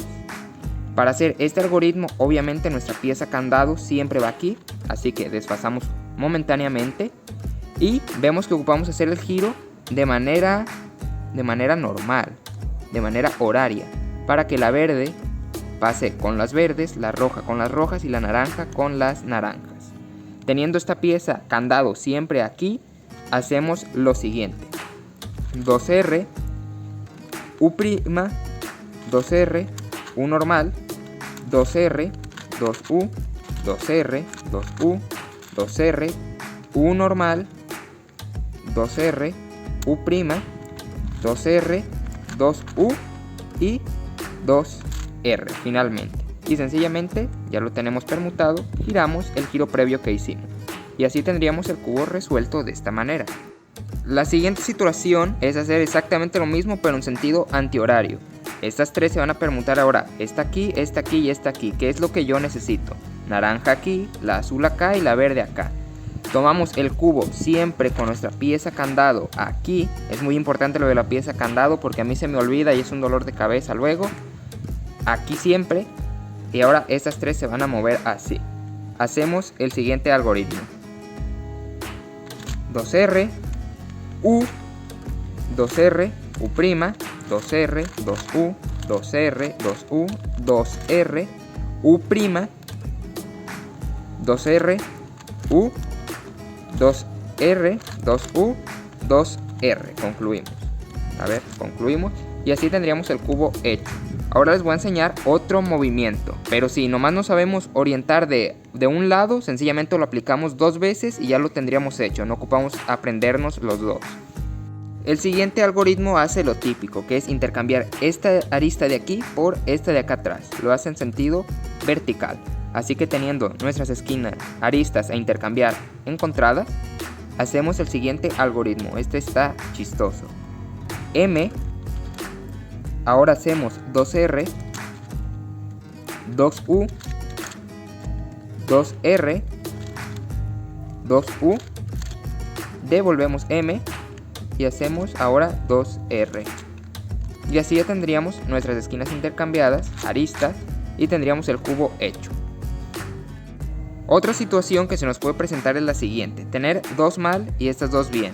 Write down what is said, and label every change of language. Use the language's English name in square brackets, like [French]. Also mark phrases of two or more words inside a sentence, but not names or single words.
[Spanish] Para hacer este algoritmo, obviamente nuestra pieza candado siempre va aquí, así que desfasamos momentáneamente y vemos que ocupamos hacer el giro de manera normal, de manera horaria, para que la verde pase con las verdes, la roja con las rojas y la naranja con las naranjas. Teniendo esta pieza candado siempre aquí, hacemos lo siguiente: 2R, U', 2R, U normal, 2R, 2U, 2R, 2U, 2R, U normal, 2R, U', 2R, 2U y 2R finalmente. Y sencillamente ya lo tenemos permutado, giramos el giro previo que hicimos. Y así tendríamos el cubo resuelto de esta manera. La siguiente situación es hacer exactamente lo mismo pero en sentido antihorario. Estas 3 se van a permutar ahora, esta aquí y esta aquí, que es lo que yo necesito. Naranja aquí, la azul acá y la verde acá. Tomamos el cubo siempre con nuestra pieza candado aquí. Es muy importante lo de la pieza candado porque a mí se me olvida y es un dolor de cabeza luego. Aquí siempre. Y ahora estas 3 se van a mover así. Hacemos el siguiente algoritmo: 2R, U, 2R, U', 2R, 2U, 2R, 2U, 2R, U', 2R, U, 2R, 2U, 2R. Concluimos. A ver, concluimos. Y así tendríamos el cubo hecho. Ahora les voy a enseñar otro movimiento. Pero si nomás no sabemos orientar de un lado, sencillamente lo aplicamos 2 veces y ya lo tendríamos hecho. No ocupamos aprendernos los dos. El siguiente algoritmo hace lo típico, que es intercambiar esta arista de aquí por esta de acá atrás. Lo hace en sentido vertical. Así que teniendo nuestras esquinas, aristas a intercambiar encontradas, hacemos el siguiente algoritmo. Este está chistoso. M, ahora hacemos 2R, 2U, 2R, 2U, devolvemos M y hacemos ahora 2R. Y así ya tendríamos nuestras esquinas intercambiadas, aristas, y tendríamos el cubo hecho. Otra situación que se nos puede presentar es la siguiente: tener dos mal y estas dos bien.